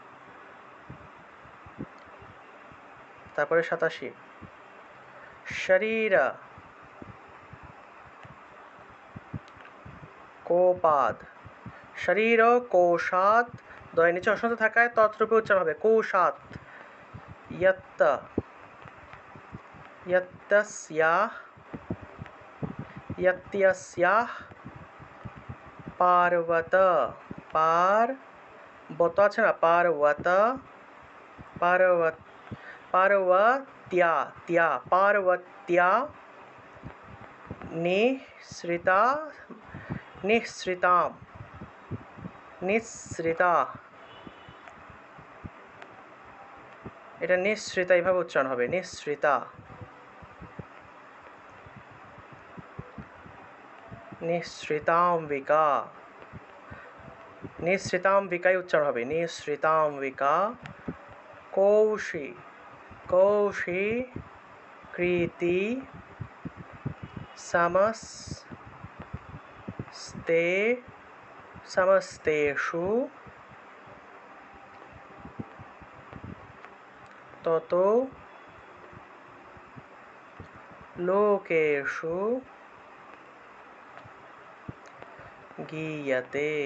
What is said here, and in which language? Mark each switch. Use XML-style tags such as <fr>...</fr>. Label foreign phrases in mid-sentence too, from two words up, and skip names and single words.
<bn>তারপরে 87</bn> <sa>শরীর কোপাদ, শরীর কোষাদ</sa> <bn>দয়ের নিচে হর্ষন্ত থাকায় তৎরূপে উচ্চারণ হবে</bn> <sa>কৌশাত ইয়ত্ত ইয়ত্তস্যাহ ইয়ত্যস্যাহ পার্বত পার্বত</sa> <bn>আছে না</bn> <sa>পার্বত পার্বত পার্বত্যা ত্যা পার্বত্যা নিঃসৃতা নিঃসৃতাম নিঃসৃতা এটা নিঃসৃতা</sa> <bn>এইভাবে উচ্চারণ হবে</bn> <sa>নিঃসৃতা নিঃসৃতাম্বিকা নিঃসৃতাম্বিকায়</sa> <bn>উচ্চারণ হবে</bn> <sa>নিঃসৃতাম্বিকা কৌশি কৌশি কৃতি সমস্তে সমস্তেষু ততো লোকেষু গীয়তে।</sa>